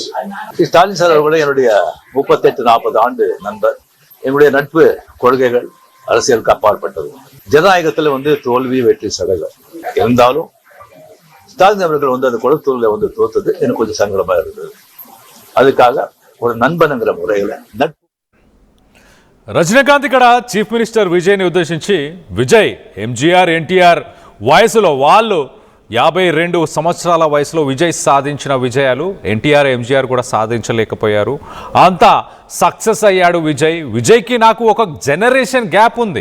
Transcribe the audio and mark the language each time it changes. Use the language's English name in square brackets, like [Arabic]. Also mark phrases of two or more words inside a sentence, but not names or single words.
[Tamil] ஸ்டாலின் சார் கூட என்னுடைய 38-40 ஆண்டு நண்பர். என்னுடைய நட்பு கொள்கைகள் அரசியலுக்கு அப்பாற்பட்டது. ஜனநாயகத்துல தோல்வி வெற்றி சடகம் இருந்தாலும் ஸ்டாலின் அவர்கள் அந்த குளத்தூர்ல தோத்தது எனக்கு கொஞ்சம் சங்கடமா இருந்தது. அதுக்காக ஒரு நண்பனுங்கிற முறையில நட்பு. [Telugu] రజనీకాంత్ ఇక్కడ [English] chief minister [Telugu] విజయ్ని ఉద్దేశించి, విజయ్ ఎంజీఆర్ ఎన్టీఆర్ వయసులో వాళ్ళు 52 సంవత్సరాల వయసులో విజయ్ సాధించిన విజయాలు ఎన్టీఆర్ ఎంజీఆర్ కూడా సాధించలేకపోయారు. అంతా సక్సెస్ అయ్యాడు విజయ్. విజయ్కి నాకు ఒక [English] generation gap [Telugu] ఉంది.